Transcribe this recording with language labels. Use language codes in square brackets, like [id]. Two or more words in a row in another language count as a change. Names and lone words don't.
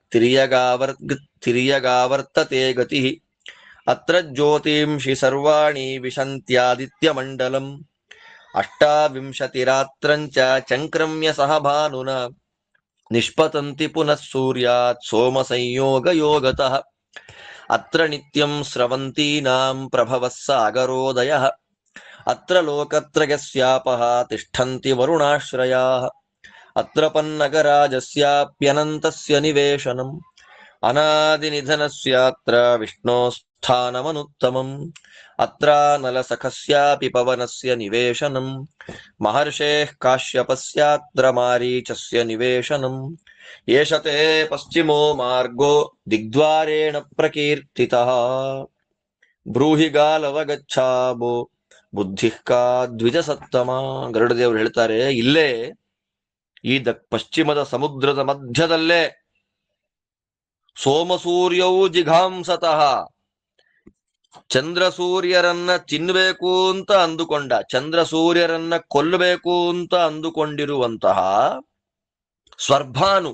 [sa] ತಿರ್ಯಗಾವರ್ತತೆ ಗತಿಃ ಅತ್ರ ಜ್ಯೋತಿಂಷಿ ಸರ್ವಾಣಿ ವಿಶಂತ್ಯಾದಿತ್ಯಮಂಡಲಂ ಅಷ್ಟಾವಿಂಶತಿರಾತ್ರಂಚ ಚಂಕ್ರಮ್ಯ ಸಹ ಭಾನುನಾ ನಿಷ್ಪತಂತಿ ಪುನಃ ಸೂರ್ಯಾತ್ ಸೋಮ ಸಂಯೋಗ ಯೋಗತಃ ಅತ್ರ ನಿತ್ಯಂ ಸ್ರವಂತೀನಾಂ ಪ್ರಭವಃ ಸಾಗರೋದಯಃ ಅತ್ರ ಲೋಕತ್ರಯಸ್ಯಾಪಃ ತಿಷ್ಠಂತಿ ವರುಣಾಶ್ರಯಾಃ ಅತ್ರ ಪನ್ನಗರಾಜಸ್ಯಾಪ್ಯನಂತಸ್ಯ ನಿವೇಶನಂ ಅನಾದಿನಿಧನಸ್ಯಾತ್ರ ವಿಷ್ಣೋಸ್ಥಾನಮನುತ್ತಮಂ ಅತ್ರಾನಲಸಖಸ್ಯಾಪಿ ಪವನಸ್ಯ ನಿವೇಶನಂ ಮಹರ್ಷೇಃ ಕಾಶ್ಯಪಸ್ಯಾತ್ರ ಮಾರೀಚಸ್ಯ ನಿವೇಶನಂ ಏಷತೆ ಪಶ್ಚಿಮೋ ಮಾರ್ಗೋ ದಿಗ್ದ್ವಾರೇಣ ಪ್ರಕೀರ್ತಿತಃ ಬ್ರೂಹಿ ಗಾಲವ ಗಚ್ಛಾಬೋ ಬುದ್ಧಿಃ ಕಾ ದ್ವಿಜಸತ್ತಮ. [kn] ಗರುಡದೇವರು ಹೇಳ್ತಾರೆ, ಇಲ್ಲೇ ಈ ಪಶ್ಚಿಮದ ಸಮುದ್ರದ ಮಧ್ಯದಲ್ಲೇ ಸೋಮಸೂರ್ಯವು ಜಿಘಾಂಸತಃ ಚಂದ್ರ ಸೂರ್ಯರನ್ನ ತಿನ್ಬೇಕು ಅಂತ ಅಂದುಕೊಂಡ, ಚಂದ್ರ ಸೂರ್ಯರನ್ನ ಕೊಲ್ಲಬೇಕು ಅಂತ ಅಂದುಕೊಂಡಿರುವಂತಹ ಸ್ವರ್ಭಾನು.